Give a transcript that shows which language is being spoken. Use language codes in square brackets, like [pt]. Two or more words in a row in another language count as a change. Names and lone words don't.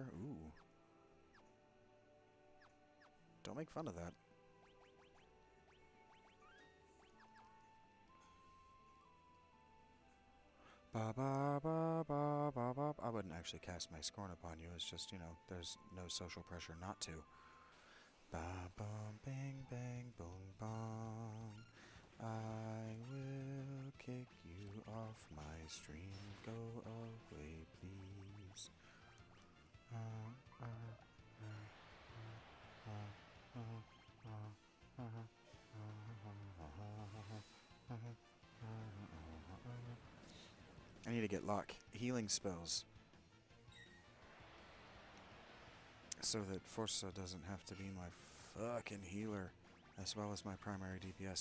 [en] Ooh. Don't make fun of that. Ba ba ba ba ba ba. I wouldn't actually cast my scorn upon you. It's just, you know, there's no social pressure not to. Ba bum bang bang boom bong. I will kick you off my stream. Go away, please. I need to get lock healing spells so that Forza doesn't have to be my fucking healer as well as my primary DPS.